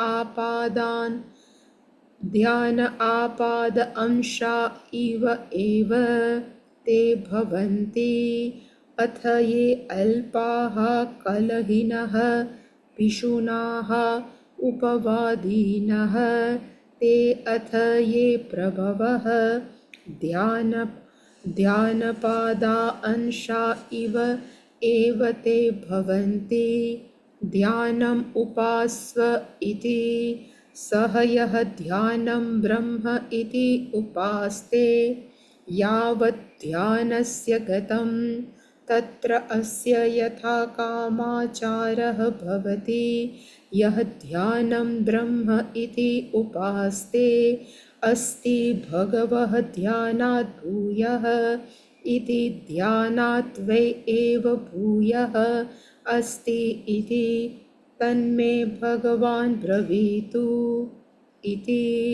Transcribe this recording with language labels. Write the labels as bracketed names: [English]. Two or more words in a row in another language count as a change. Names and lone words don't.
[Sanskrit] आपाद अंशा इव एव ते भवन्ति अथ ये अल्पाः कलहिनः पिशुनाः उपवादीनः ते अथ ये प्रभवः ध्यानपादा अंशा इव एव ते भवन्ति ध्यानम् उपास्व इति સહ यः ध्यानम् ब्रह्म इति उपास्ते यावत् ध्यानस्य गतम् तत्र अस्य यथा कामाचारः भवति यः ध्यानम् ब्रह्म इति उपास्ते अस्ति भगवः ध्यानात् भूयः इति ध्यानात् वै एव भूयः अस्ति इति तन्मे भगवान् ब्रवीतु इति.